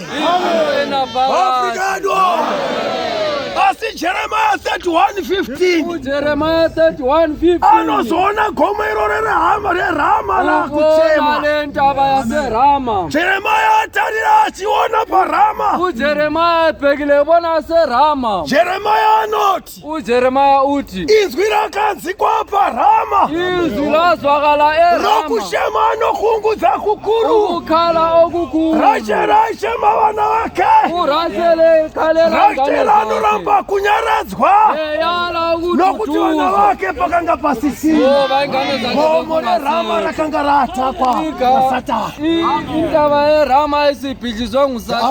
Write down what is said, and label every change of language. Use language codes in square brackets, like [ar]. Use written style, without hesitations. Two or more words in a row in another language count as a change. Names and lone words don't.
[sn] Afrika yedu. Asi Jeremiah 31:15. [nd] uJeremiah 31:15. [sn] Anozoona gomo iroro reRama rakuchema. [nd] Lentaba yaseRama. [sn] Jeremiah atarira achiona paRama. [nd] uJeremiah ebhekile bona seRama. [sn] Jeremiah anoti. [nd] uJeremiah uthi. [sn] Izwi rakanzikwa paRama. [nd] Izwi lazwakala eRama. [sn] Rokushema nokuungudza kukuru. [nd] Ukukhala okukhulu. [sn] Rachel ashema vana vake. [nd] uRachel ekhalela [sn] Rachel anoramba kunyaradzwa. eyala Nokuti vana vake pakanga pasisina. Gomo reRama rakanga ratakwa naSatani. [nd] Intaba yeRama isibhijizwe nguSathane.